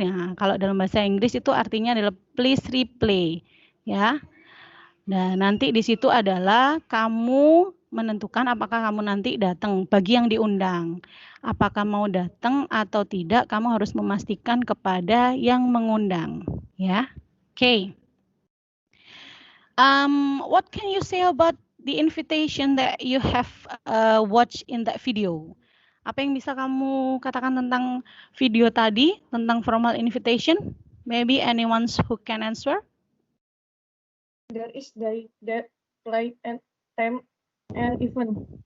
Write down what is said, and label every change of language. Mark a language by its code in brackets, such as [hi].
[id] Nah, kalau dalam bahasa Inggris itu artinya adalah please replay, ya. Dan nanti di situ adalah kamu menentukan apakah kamu nanti datang bagi yang diundang. Apakah mau datang atau tidak, kamu harus memastikan kepada yang mengundang, ya. Oke. [en] What can you say about the invitation that you have watched in that video? [id] Apa yang bisa kamu katakan tentang video tadi, tentang formal invitation? [en] Maybe anyone who can answer? There is date, place, and time, and event.